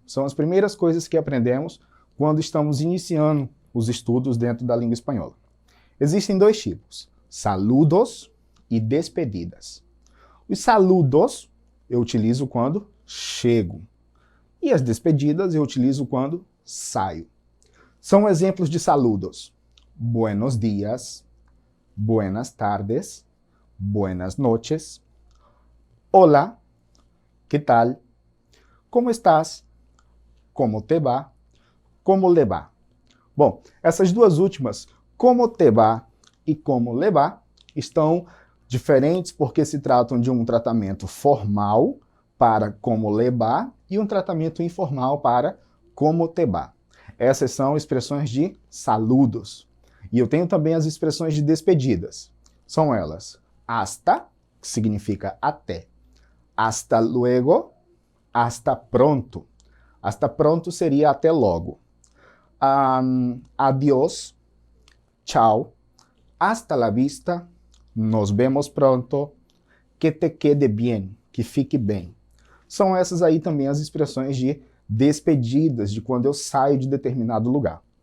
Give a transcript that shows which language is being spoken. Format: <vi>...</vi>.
<pt>São as primeiras coisas que aprendemos quando estamos iniciando os estudos dentro da língua espanhola. Existem dois tipos, saludos e despedidas. Os saludos eu utilizo quando chego. E as despedidas eu utilizo quando saio. São exemplos de saludos.</pt> <es>Buenos días, buenas tardes, buenas noches. Hola, ¿qué tal? ¿Cómo estás? ¿Cómo te va? ¿Cómo le va?</es> <pt>Bom, essas duas últimas,</pt> <es>como te va</es> <pt>e</pt> <es>como le va,</es> <pt>estão diferentes porque se tratam de um tratamento formal para como le va e um tratamento informal para como te va. Essas são expressões de saludos. E eu tenho também as expressões de despedidas. São elas hasta, que significa até.</pt> <es>Hasta luego, hasta pronto. Hasta pronto</es> <pt>seria até logo.</pt> <es>Adiós,</es> <pt>tchau.</pt> <es>Hasta la vista, nos vemos pronto. Que te quede bien,</es> <pt>que fique bem. São essas aí também as expressões de despedidas, de quando eu saio de determinado lugar.</pt>